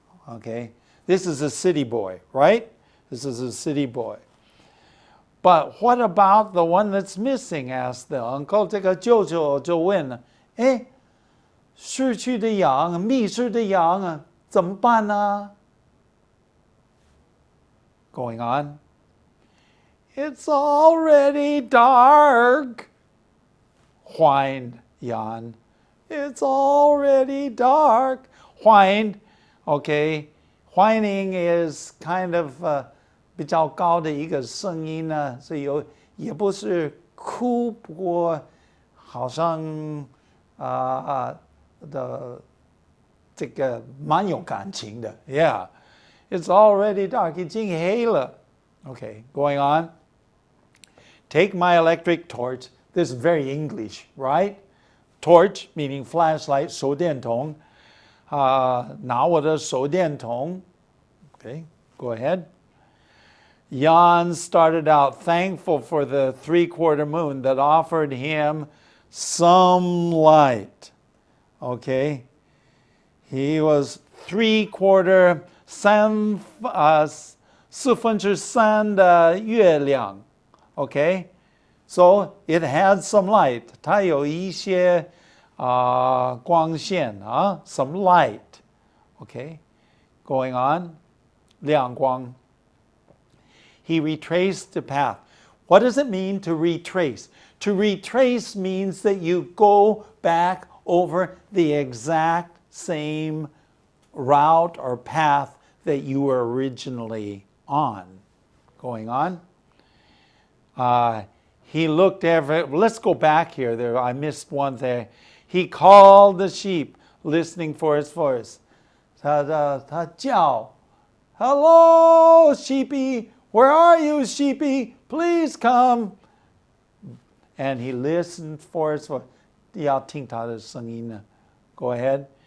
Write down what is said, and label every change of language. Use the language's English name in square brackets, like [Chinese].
[English] Okay, this is a city boy, right? This is a city boy. But what about the one that's missing? Asked the uncle. [Chinese] 这个舅舅就问了，哎，失去的羊，迷失的羊啊，怎么办呢？ [English] Going on. It's already dark, whined Jan. It's already dark. Whined, okay. Whining is kind of [Chinese] 比较高的一个声音呢，所以也不是哭，不过好像的这个蛮有感情的 ，Yeah. [English] It's already dark. [Chinese] 已经黑了。 [English] Okay, going on. Take my electric torch. This is very English, right? Torch meaning flashlight, 手电筒。 [Chinese] 拿我的手电筒。Okay, go ahead. [English] Jan started out thankful for the three-quarter moon that offered him some light. Okay, he was three-quarter. [Chinese] 4分之3的月亮 Okay, so it had some light. 它有一些光线 [English] some light. Okay, going on. 亮光. He retraced the path. What does it mean to retrace? To retrace means that you go back over the exact same route or path that you were originally on. Going on. He looked let's go back here. There, I missed one there. He called the sheep, listening for his voice. [Chinese] 他叫 [English] Hello, sheepy. Where are you, sheepy? Please come. And he listened for his voice. [Chinese] 要听他的声音呢 [English] Go ahead.